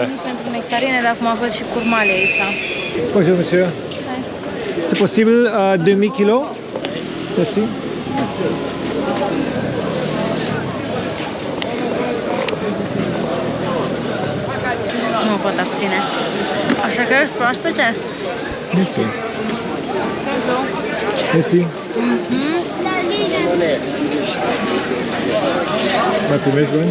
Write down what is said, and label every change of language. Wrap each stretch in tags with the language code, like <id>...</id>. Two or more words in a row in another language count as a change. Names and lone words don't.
<ro>Pentru nectarine, dar acum a fost și curmale aici.</ro> <fr>Bonjour, monsieur. C'est possible demi kilo? Merci.</fr> <ro>Nu mă pot abține. Așa că ești proaspete? Nu știu. Mersi. Mai primești bani?</ro>